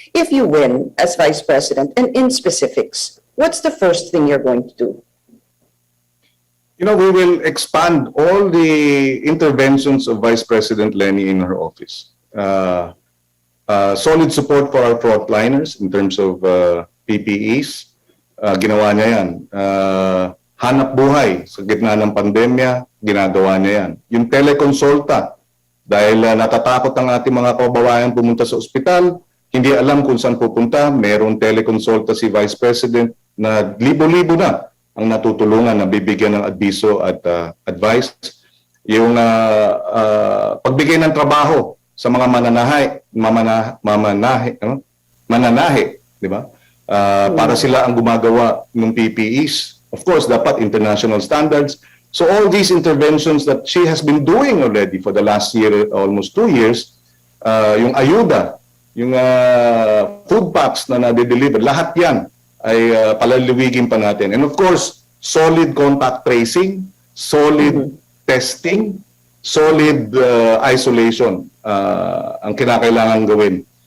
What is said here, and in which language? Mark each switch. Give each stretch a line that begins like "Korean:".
English: If you win as Vice President, and in specifics, what's the first thing you're going to do? You know, we will expand all the interventions of Vice President Lenny in her office. Solid support for our frontliners in terms of PPEs.
Filipino: Ginawa niya yan. Hanap buhay sa gitna ng pandemya, ginagawa niya yan. Yung telekonsulta, dahil natatakot ang ating mga kababayan pumunta sa ospital, hindi alam kung saan pupunta, mayroong telekonsulta si Vice President na libo-libo na ang natutulungan na bibigyan ng adviso at advice. Yung pagbigay ng trabaho sa mga mananahi, di ba? Para sila ang gumagawa ng PPEs.
English: Of course, dapat international standards. So all these interventions that she has been doing already for the last year, almost 2 years,
Filipino: yung ayuda, yung food packs na nade-deliver, lahat yan ay palaliwigin pa natin.
English: And of course, solid contact tracing, solid testing, solid isolation
Filipino: ang kinakailangan gawin.